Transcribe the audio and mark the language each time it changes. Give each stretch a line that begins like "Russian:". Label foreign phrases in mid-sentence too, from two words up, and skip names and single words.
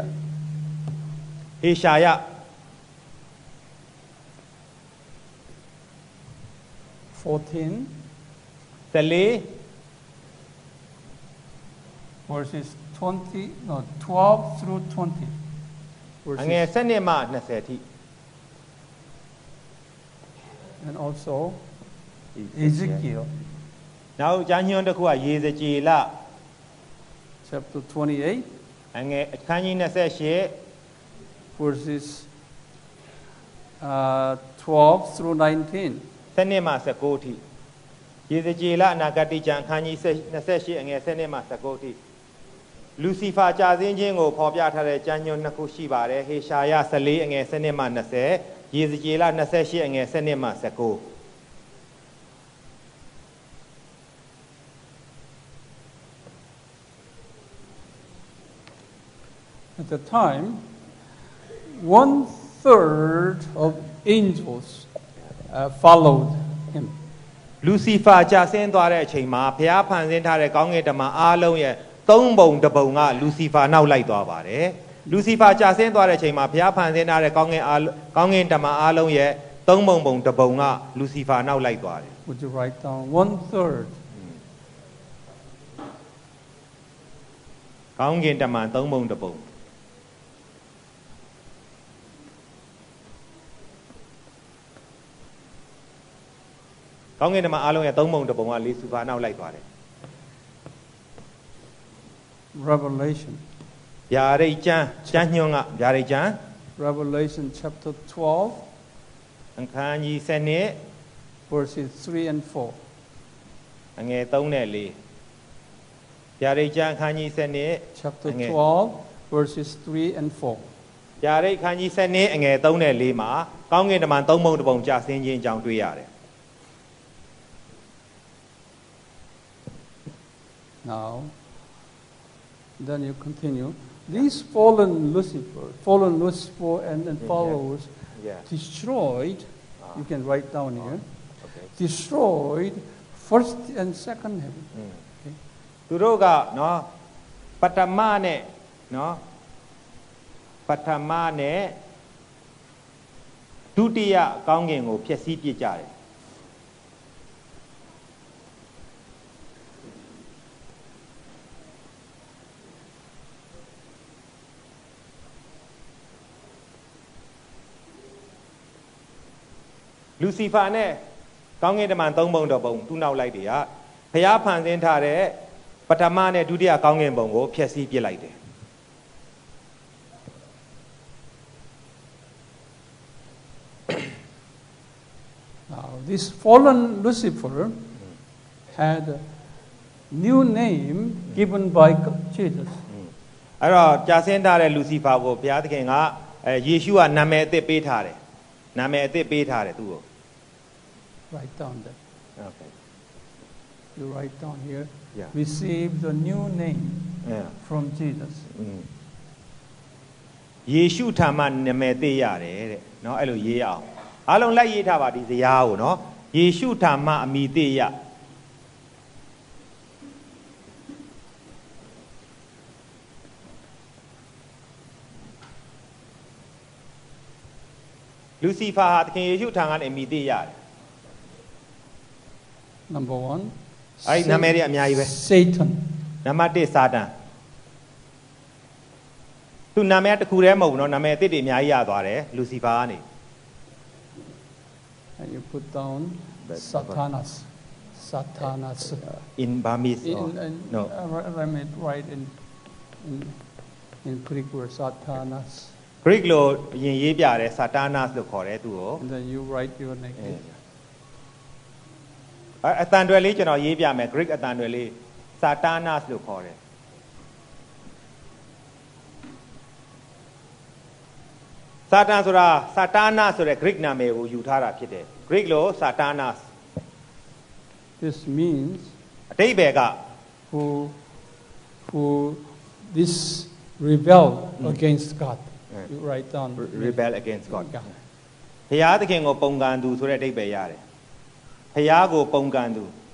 Burmese: ဟေရှာယ 14 14
English: verses 20, no, 12 through 20.
Burmese: အငယ်
English: Verses,
Burmese: 7မှ20ထိ
English: and also Ezekiel
Burmese: နောက်ကျမ်းညွှန်းတစ်ခုကယေဇကျေလ
English: chapter 28,
Burmese: အငယ်အခန်းကြီး28
English: verses 12 through 19.
Burmese: 7 မှ19ထိယေဇကျေလအနာဂတိကျမ်းအခန်းကြီး28အငယ်7မှ19ထိလူစီဖာကြာဆင်းခြင်းကိုဖော်ပြထားတဲ့ကျမ်းညွှန်းနှစ်ခုရှိပါတယ်ဟေရှာယ14အငယ်7မှ20ယေဇကျေလ28အငယ်7မှ19
English: At the time, 1/3 of angels followed him.
Burmese: လူစီဖာကြာဆင်းသွားတဲ့အချိန်မှာဘုရားဖန်ဆင်းထားတဲ့ကောင်းကင်တမန်အားလုံးရဲ့3ပုံတစ်ပုံကလူစီဖာနောက်လိုက်သွားပါတယ်လူစီဖာကြာဆင်းသွားတဲ့အချိန်မှာဘုရားဖန်ဆင်းထားတဲ့ကောင်းကင်တမန်အားလုံးရဲ့3ပုံတစ်ပုံကလူစီဖာနောက်လိုက်သွားတယ်
English: Would you write down 1/3?
Burmese: ကောင်းကင်တမန်3ပုံတစ်ပုံကောင်းကင်တမန်အားလုံးရဲ့3ပုံတစ်ပုံကလူစီဖာနောက်လိုက်သွားတယ်
English: Revelation.
Burmese: ဗျာဒိတ်ကျမ်းညွှန်းကဗျာဒိတ်ကျမ်း
English: Revelation chapter 12,
Burmese: အခန်းကြီး7
English: verses 3 and 4.
Burmese: အငယ်3နဲ့4ဗျာဒိတ်ကျမ်းအခန်းကြီး7
English: Chapter Okay. 12, verses 3 and 4.
Burmese: ဗျာဒိတ်အခန်းကြီး7အငယ်3နဲ့4မှာကောင်းကင်တမန်3ပုံတစ်ပုံကြာဆင်းခြင်းအကြောင်းတွေ့ရတယ်
English: Now, then you continue. These fallen Lucifer and followers Yeah. destroyed, you can write down here, Okay. destroyed first and second heaven.
Burmese: သူတို့ကနော်ပထမနဲ့နော်ပထမနဲ့ဒုတိယကောင်းကင်ကိုဖျက်ဆီးပစ်ကြတယ် လူစီဖာနဲ့ကောင်းကင်တမန်3ပုံတော်ပုံသူ့နောက်လိုက်တွေကဘုရားဖန်ဆင်းထားတဲ့ပထမနဲ့ဒုတိယကောင်းကင်ဘုံကိုဖျက်ဆီးပစ်လိုက်တယ်
English: Now, this fallen Lucifer had a new name given by Jesus.
Burmese: အဲ့တော့ကြာဆင်းထားတဲ့လူစီဖာကိုဘုရားသခင်ကယေရှုကနာမည်အသစ်ပေးထားတယ်နာမည်အသစ်ပေးထားတယ်သူ့ကို
English: Write down that. Okay. You write down here. Yeah. Receive the new name Yeah. from Jesus.
Burmese: ယေရှုထာမနာမည်သိရတယ်တဲ့เนาะအဲ့လိုရေးအောင်အားလုံးလိုက်ရေးထားပါဒီဇယားကိုเนาะယေရှုထာမအမိသိရလူစီဖာဟာသခင်ယေရှုထံကနေအမိသိရတယ်
English: Number 1.
Burmese: အဲ့ဒီနာမည်တွေအများကြီးပဲ
English: Satan.
Burmese: နံပါတ်1စာတန်သူနာမည်တစ်ခုတည်းမဟုတ်ဘူးเนาะနာမည်အသစ်တွေအများကြီးရသွားတယ်လူစီဖာကနေ
English: And you put down Satanas. Satanas. in Burmese or no I made right in In Greek word Satanas.
Burmese: Greek လို့အရင်ရေးပြတယ် Satanas လို့ခေါ်တယ်သူကို
English: And then you write your name.
Burmese: အတန်တွယ်လေးကျွန်တော်ရေးပြမယ် Greek အတန်တွယ်လေး Satanas လို့ခေါ်တယ်စာတန်ဆိုတာ Satana ဆိုတဲ့ Greek နာမည်ကိုယူထားတာဖြစ်တယ် Greek လို့ Satanas.
English: This means
Burmese: အဓိပ္ပာယ်က
English: who this rebel against God. You write down. Rebel against God.
Burmese: ဘု ရားသခင်ကိုပုန်ကန်သူဆိုတဲ့အဓိပ္ပာယ်ရတယ်ဘုရားကိုပုန်ကန်သူ